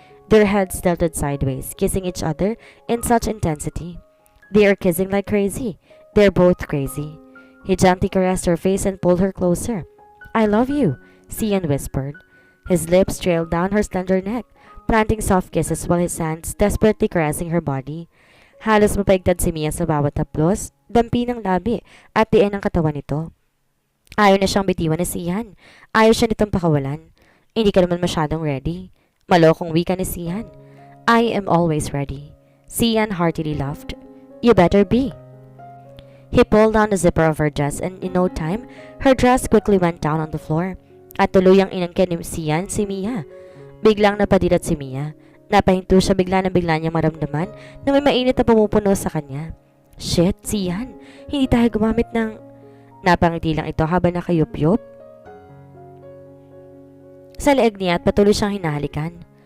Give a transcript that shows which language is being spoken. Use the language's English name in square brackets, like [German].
[English] Their heads tilted sideways, kissing each other in such intensity. They are kissing like crazy. They're both crazy. He gently caressed her face and pulled her closer. I love you, Sian whispered. His lips trailed down her slender neck, planting soft kisses while his hands desperately caressing her body. [Filipino] Halos mapaigtad si Mia sa bawat haplos, dampi ng labi at diin ng katawan nito. Ayaw na siyang bitiwan ni Sian. Ayaw siya nitong pakawalan. Hindi ka naman masyadong ready. Malokong wika ni Sian. [English] I am always ready. Sian heartily laughed. You better be. He pulled down the zipper of her dress and in no time, her dress quickly went down on the floor. [Filipino] At tuluyang inangkin ni Sian si Mia. Biglang napadilat si Mia. Napahinto siya bigla niyang maramdaman na may mainit na pumupuno sa kanya. Shit, Sian, hindi tayo gumamit ng... Napangiti lang ito habang nakayup-yup sa leeg niya at patuloy siyang hinahalikan.